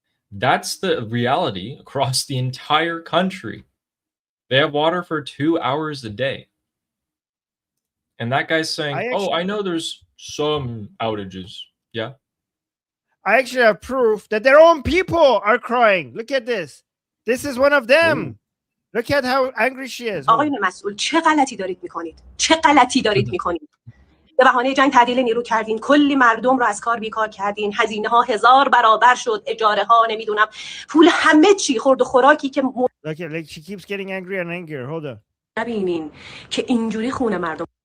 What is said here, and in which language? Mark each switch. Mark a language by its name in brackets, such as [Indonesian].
[English] That's the reality across the entire country. They have water for 2 hours a day. And that guy's saying, I know there's some outages. Yeah. I actually have proof that their own people are crying. Look at this. This is one of them. Look at how angry she is. [Persian] آقایون مسئول چه غلطی دارید میکنید؟ چه غلطی دارید میکنید؟ به بهانه جنگ تعدیل نیرو کردین، کلی مردم رو از کار بیکار کردین، هزینه ها 1000 برابر شد، اجاره ها، نمیدونم پول همه چی، خورد و خوراکی که [English] Like she keeps getting angry and angrier. Hold on. [Persian] نبینین که اینجوری خونه مردم.